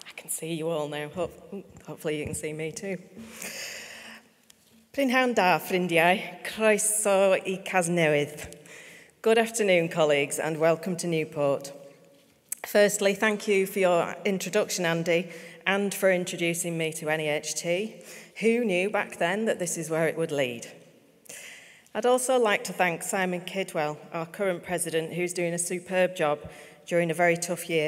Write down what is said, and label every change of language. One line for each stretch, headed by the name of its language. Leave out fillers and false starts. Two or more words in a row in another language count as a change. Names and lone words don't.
English: see you all now. Hopefully you can see me too.
Welsh: Prynhawn da, ffrindiau, croeso I Cas Newydd.
English: Good afternoon, colleagues, and welcome to Newport. Firstly, thank you for your introduction, Andy, and for introducing me to NAHT. Who knew back then that this is where it would lead? I'd also like to thank Simon Kidwell, our current president, who's doing a superb job during a very tough year.